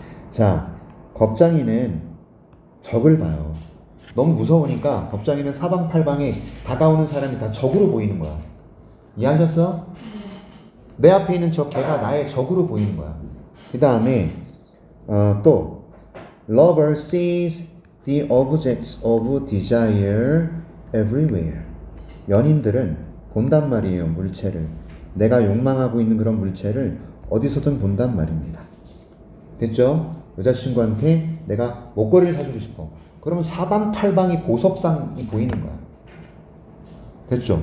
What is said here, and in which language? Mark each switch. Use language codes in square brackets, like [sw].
[ko] 자, 겁장이는 적을 봐요. 너무 무서우니까 겁장이는 사방팔방에 다가오는 사람이 다 적으로 보이는 거야. 이해하셨어? 내 앞에 있는 저 개가 나의 적으로 보이는 거야. 그 다음에 또 [en] Lover sees the objects of desire everywhere. [ko] 연인들은 본단 말이에요. 물체를. 내가 욕망하고 있는 그런 물체를 어디서든 본단 말입니다. 됐죠? 여자친구한테 내가 목걸이를 사주고 싶어. 그러면 사방팔방이 보석상이 보이는 거야. 됐죠?